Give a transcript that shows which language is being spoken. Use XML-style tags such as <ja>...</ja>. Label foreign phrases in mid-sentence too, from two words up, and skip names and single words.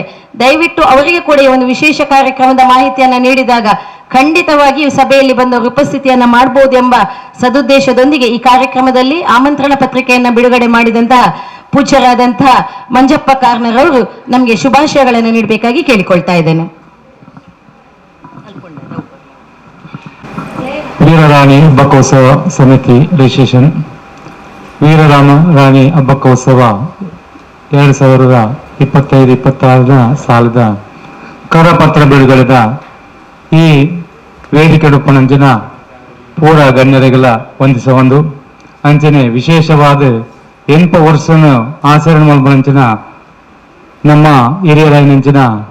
<kn>ದಯವಿಟ್ಟು ಅವರಿಗೆ ಕೂಡ ಈ ಒಂದು ವಿಶೇಷ ಕಾರ್ಯಕ್ರಮದ ಮಾಹಿತಿಯನ್ನ ನೀಡಿದಾಗ ಖಂಡಿತವಾಗಿ ಸಭೆಯಲ್ಲಿ ಬಂದವರು ಉಪಸ್ಥಿತಿಯನ್ನ ಮಾಡಬಹುದು ಎಂಬ ಸದುದ್ದೇಶದೊಂದಿಗೆ ಈ ಕಾರ್ಯಕ್ರಮದಲ್ಲಿ ಆಮಂತ್ರಣ ಪತ್ರಿಕೆಯನ್ನ ಬಿಡುಗಡೆ ಮಾಡಿದಂತಹ ಪೂಜ್ಯರಾದಂತಹ ಮಂಜಪ್ಪ ಕಾರ್ನರ್ ಅವರು ನಮಗೆ ಶುಭಾಶಯಗಳನ್ನು ನೀಡಬೇಕಾಗಿ ಕೇಳಿಕೊಳ್ತಾ ಇದ್ದೇನೆ. ವೀರರಾಣಿ ಹಬ್ಬಕ್ಕೋತ್ಸವ ಸಮಿತಿ ರಿಜಿಸ್ಟ್ರೇಷನ್.</kn> <tcy>ವೀರರಾಮ ರಾಣಿ ಹಬ್ಬಕ್ಕೋತ್ಸವ 2025-26 ಸಾಲದ ಕರಪತ್ರ ಬಿಡುಗಡೆದ ಈ ವೇದಿಕೆ ಡುಪ್ಪನಂಚಿನ ಪೂರ ಗಣ್ಯರಿಗೆಲ್ಲ ವಂದಿಸೊಂದು ಅಂಚನೆ ವಿಶೇಷವಾದ 8 ವರ್ಷನ ಆಚರಣೆ ಮಲ್ಪನಂಚಿನ ನಮ್ಮ ಹಿರಿಯರಾಯನಂಚಿನ</tcy>